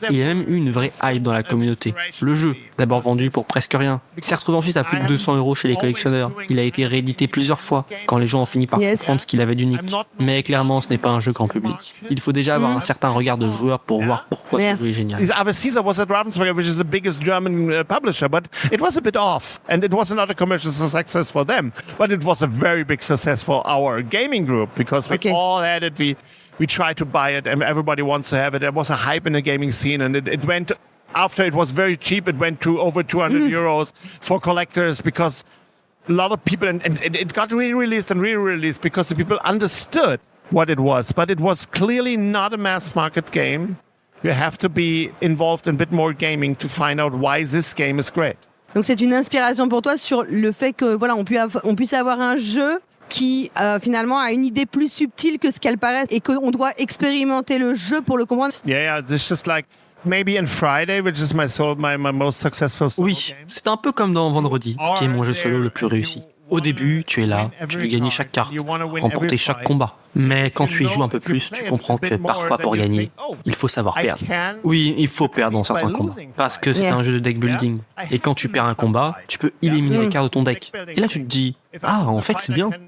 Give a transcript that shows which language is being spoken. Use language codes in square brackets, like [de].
[fr] Il y a même eu une vraie hype dans la communauté. Le jeu, d'abord vendu pour presque rien, s'est retrouvé ensuite à plus de 200 € chez les collectionneurs. Il a été réédité plusieurs fois, quand les gens ont fini par comprendre ce qu'il avait d'unique. Mais clairement, ce n'est pas un jeu grand public. Il faut déjà avoir un certain regard de joueur pour voir pourquoi ce jeu est génial. [en] Ave César was at Ravensburger, which is the biggest German publisher, but it was a bit off, and it was not a commercial success for them, but it was a very big success for our gaming group, because we all had it, we tried to buy it, and everybody wants to have it. There was a hype in the gaming scene, and it went, after it was very cheap, it went to over 200 euros for collectors, because a lot of people, and it got re-released and re-released because the people understood what it was, but it was clearly not a mass market game. You have to be involved in a bit more gaming to find out why this game is great. [fr] Donc c'est une inspiration pour toi sur le fait que voilà, on puisse avoir un jeu qui finalement a une idée plus subtile que ce qu'elle paraît et qu'on doit expérimenter le jeu pour le comprendre. [en] Yeah, it's just like maybe in Friday, which is my most successful solo [fr] Oui, c'est un peu comme dans Vendredi, qui est mon jeu solo le plus réussi. Au début, tu es là, tu veux gagner chaque carte, remporter chaque combat. Mais quand tu y joues un peu plus, tu comprends que parfois pour gagner, il faut savoir perdre. Oui, il faut perdre dans certains combats, parce que c'est un jeu de deck building. Et quand tu perds un combat, tu peux éliminer les cartes de ton deck. Et là tu te dis, ah en fait c'est bien.